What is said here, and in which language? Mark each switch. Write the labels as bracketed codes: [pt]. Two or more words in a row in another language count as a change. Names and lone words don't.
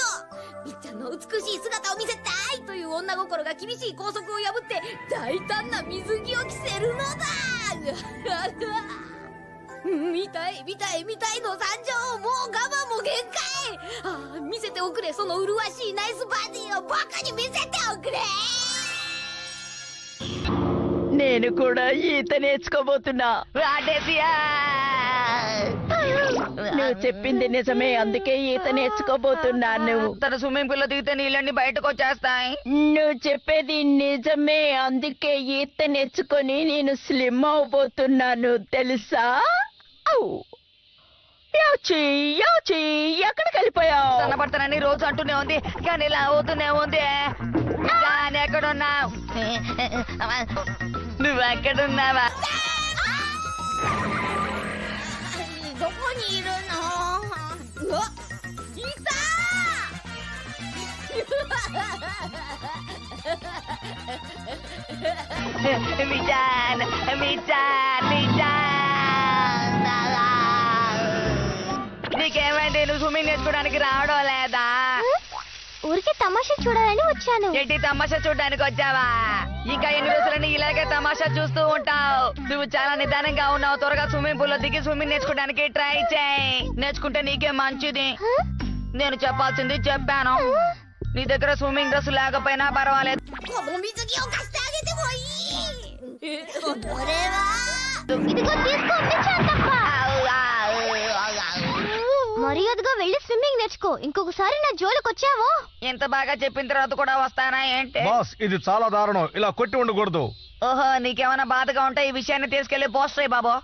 [ja] みっちゃんの美しい姿を見せたいという女心が厳しい校則を破って大胆な水着を着せるのだ。見たいの参上。もう我慢も限界。見せておくれ、その麗しいナイスバディを僕に見せておくれ。 [te] నేను కూడా ఈత నేర్చుకోబోతున్నా. నువ్వు చెప్పింది నిజమే, అందుకే ఈత నేర్చుకోబోతున్నాను. తన [en] swimming pool [te] లో దిగితే నీళ్ళన్నీ బయటకు వచ్చేస్తాయి. నువ్వు చెప్పేది నిజమే, అందుకే ఈత నేర్చుకొని నేను స్లిమ్ అవబోతున్నాను తెలుసా? ఎక్కడికి వెళ్ళిపోయావు? సన్నపడతానని రోజు అంటూనే ఉంది, కానీ ఇలా అవుతూనే ఉంది. కానీ ఎక్కడున్నావు? నువ్వు ఎక్కడున్నావా? [ja] どこにいるの？うわ、いた [te] みちゃん నీకేమైంది? నువ్వు స్విమ్మింగ్ నేర్చుకోవడానికి రావడం లేదా? ఊరికే తమాషా చూడాలని వచ్చాను. ఏంటి తమాషా చూడడానికి వచ్చావా? ఇంకా ఎన్ని రోజులని ఇలాగే తమాషా చూస్తూ ఉంటావు? నువ్వు చాలా నిదానంగా ఉన్నావు. త్వరగా [en] swimming pool [te] లో దిగి స్విమ్మింగ్ నేర్చుకోవడానికి ట్రై చేయి. నేర్చుకుంటే నీకే మంచిది. నేను చెప్పాల్సింది చెప్పాను. నీ దగ్గర [en] swimming dress [te] లేకపోయినా పర్వాలేదు. [ja] この水着を貸してあげてもいい。これは [te] ఇదిగో తీసుకోండి చాంతప్ప. మర్యాదగా వెళ్ళి స్విమ్మింగ్ నేర్చుకో. ఇంకొకసారి నా జోలికి వచ్చావో ఎంత బాగా చెప్పిన తర్వాత కూడా వస్తానా ఏంటి? బాస్ ఇది చాలా దారుణం, ఇలా కొట్టి ఉండకూడదు. ఓహో, నీకేమైనా బాధగా ఉంటే ఈ విషయాన్ని తీసుకెళ్లి పోస్ట్ అయ్యి బాబు.